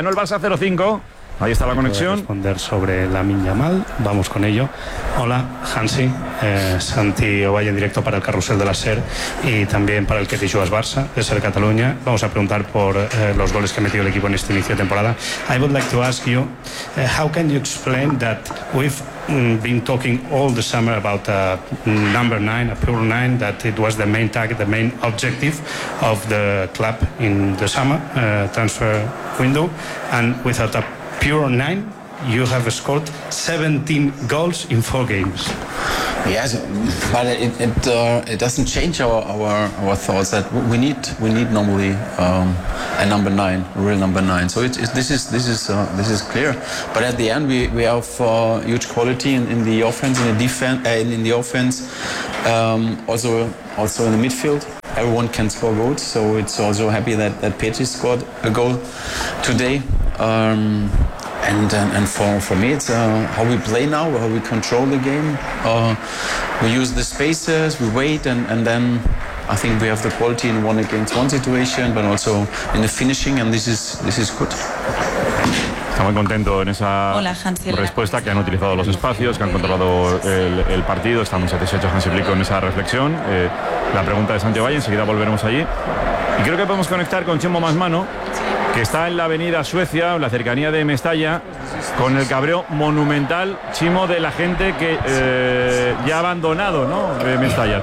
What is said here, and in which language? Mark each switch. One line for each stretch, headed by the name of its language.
Spanish: No, el Barça 0-5. Ahí está la conexión. Responder sobre Lamine Yamal. Vamos con ello. Hola, Hansi, Santi Ovalle, en directo para el Carrusel de la SER y también para el Que Tijuas Barça, de SER Cataluña. Vamos a preguntar por los goles que ha metido el equipo en este inicio de temporada.
English: I would like to ask you, how can you explain that we've been talking all the summer about a number 9, a pure 9, that it was the main target, the main objective of the club in the summer transfer window, and without a pure 9, you have scored 17 goals in 4 games. Yes, but it doesn't change our thoughts that we need normally a number nine, a real number nine. So this is clear. But at the end, we have huge quality in the offense, in the defense, in the offense, also in the midfield. Everyone can score goals, so it's also happy that Petri scored a goal today. And for me, it's how we play now, how we control the game. We use the spaces, we wait, and then I think we have the quality in one against one situation, but also in the finishing, and this is good.
Spanish: Está muy contento en esa respuesta, que han utilizado los espacios, que han controlado el partido. Está muy satisfecho Hansi Flick con esa reflexión. La pregunta de Santiago Valle, enseguida volveremos allí. Y creo que podemos conectar con Chemo Masmano, que está en la avenida Suecia, en la cercanía de Mestalla, con el cabreo monumental, Chimo, de la gente que ya ha abandonado, ¿no?, Mestalla.